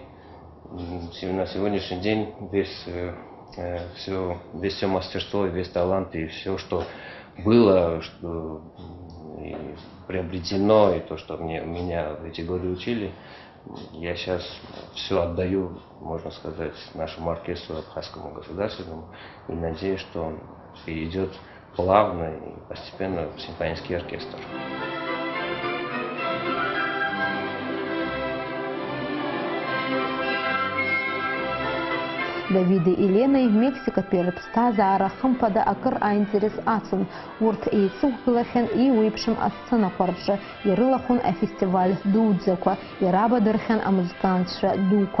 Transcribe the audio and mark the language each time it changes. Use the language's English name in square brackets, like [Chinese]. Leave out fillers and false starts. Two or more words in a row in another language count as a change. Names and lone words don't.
[Russian] На сегодняшний день все мастерство, весь талант и все, что было, что и приобретено, и то, что меня в эти годы учили, я сейчас все отдаю, можно сказать, нашему оркестру Абхазскому государственному, и надеюсь, что он перейдет плавно и постепенно в симфонический оркестр. [Abkhazian] Давиди Еленеи Мексикатәи рыԥсҭазаара хымԥада акыр аинтерес ацын. Урҭ еицықәгылахьан иуеиԥшым асценақәа рҿы, ирылахәын афестиваль дуӡӡақәа, ирабадырхьан амузыкантцәа дуқәа.